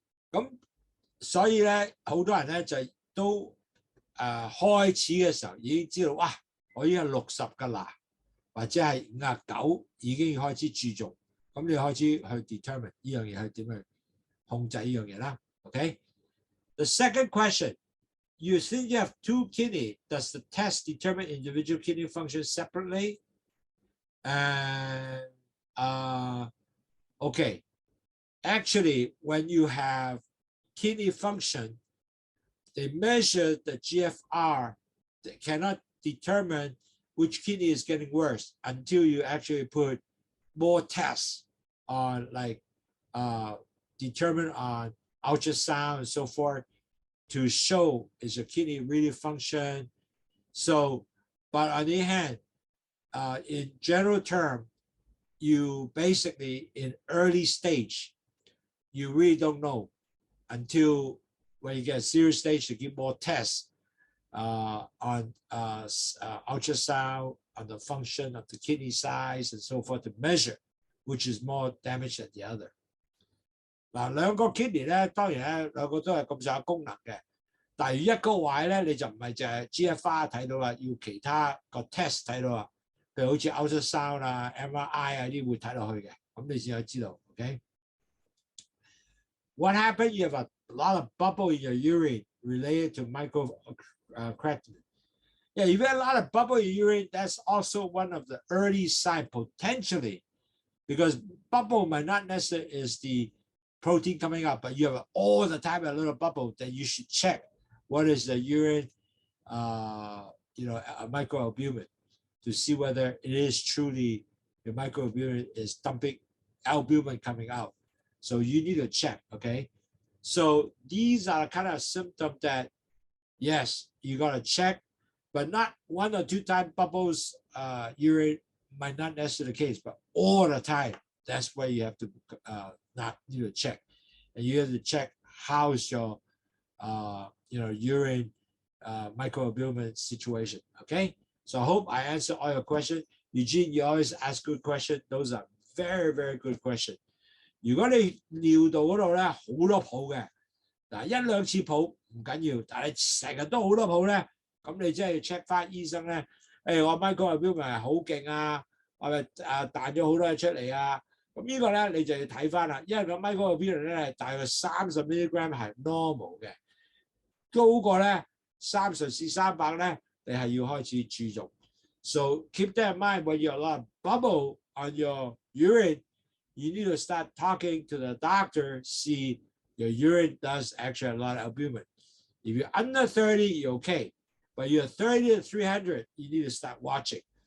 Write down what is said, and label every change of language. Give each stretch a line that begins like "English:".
Cantonese: 咁所以咧好多人咧就都開始嘅時候已經知道，哇！我已經係60㗎啦，或者係59已經開始注重，咁你開始去 determine 呢樣嘢係點去控制呢樣嘢啦。
English: OK。The second question, you think you have 2 kidney. Does the test determine individual kidney function separately? And okay, actually, when you have kidney function, they measure the GFR. They cannot determine which kidney is getting worse until you actually put more tests on, like determine on ultrasound and so forth to show is your kidney really function. So, but on the other hand, in general term, you basically in early stage, you really don't know until when you get a serious stage to give more tests on ultrasound, on the function of the kidney size and so forth to measure which is more damaged than the other.
Cantonese: 嗱，兩個 kidney 咧，當然咧兩個都係咁上下功能嘅，但係一個壞咧，你就唔係淨係 GFR 睇到啦，要其他個 test 睇到啦，譬如好似 ultrasound 啊、MRI 啊啲會睇落去嘅，咁你先可以知道。
English: OK。 What happened? You have a lot of bubble in your urine related to microcreatinine. Yeah, if you have a lot of bubble in your urine, that's also one of the early signs potentially, because bubble might not necessarily is the protein coming up, but you have all the time a little bubble, then you should check what is the urine, microalbumin to see whether it is truly the microalbumin is dumping albumin coming out. So you need to check, okay? So these are kind of symptoms that, yes, you got to check, but not 1 or 2 times bubbles urine might not necessarily the case, but all the time, that's where you have to not need to check. And you have to check how is your urine microalbumin situation, okay? So I hope I answered all your questions. Eugene, you always ask good questions. Those are very, very good questions.
Cantonese: 如果你尿道嗰度咧好多泡嘅，嗱1、2次泡唔緊要，但係成日都好多泡咧，咁你真係要 check 翻醫生咧，我 microalbumin 係好勁啊，係咪彈咗好多嘢出嚟啊？咁呢個咧你就要睇翻啦，因為個 microbillion 咧大約30 milligram 係 normal 嘅，高過咧30至300咧，你係要開始注重。
English: So keep that in mind when you have a lot of bubble on your urine, you need to start talking to the doctor, see your urine does actually have a lot of albumin. If you're under 30, you're okay. But you're 30 to 300, you need to start watching.